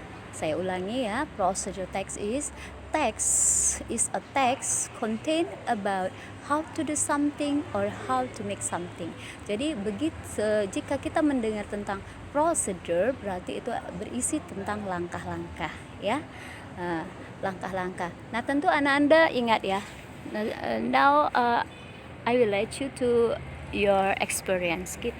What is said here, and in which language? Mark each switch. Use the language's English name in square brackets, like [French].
[Indonesian] Saya ulangi ya, [English] procedure text is a text contain about how to do something or how to make something. [Indonesian] Jadi jika kita mendengar tentang procedure berarti itu berisi tentang langkah-langkah ya. Langkah-langkah. Nah, tentu Anda ingat ya. [English] Now I will let you to your experience.